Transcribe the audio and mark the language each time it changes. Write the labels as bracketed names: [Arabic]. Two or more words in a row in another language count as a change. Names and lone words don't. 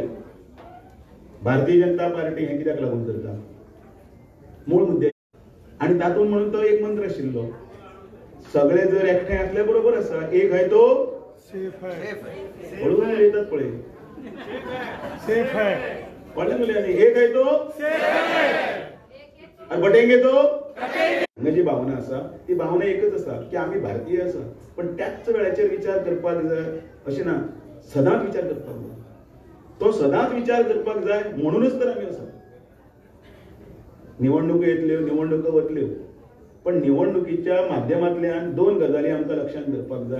[Konkani] भारतीय जनता पार्टी हे कित्याक लागून करता, मूळ मुद्दे. आणि तातूंत म्हणून तो एक मंत्र आशिल्लो, सगळे जर एकठांय असले बरोबर आसा, एक आहे [Hindi] तो सेफ है. [Konkani] हळूहळू येतात पळय, [Hindi] सेफ है. [Konkani] व्हडल्या मुलांनी एक आहे तो आणि [Hindi] बटेंगे तो [Konkani] जी भावना असा ती भावना एकच असा की आम्ही भारतीय असा, पण त्याच वेळाचेर विचार करपाक जाय अशें ना, सदांच विचार करपाक जाय. तो सदांच विचार करपाक जाय म्हणूनच तर आमी आसा. निवडणुको येतल्यो, निवडणुको वतल्यो, पण निवडणुकीच्या माध्यमांतल्यान दोन गजाली आमकां लक्षात दवरपाक जाय.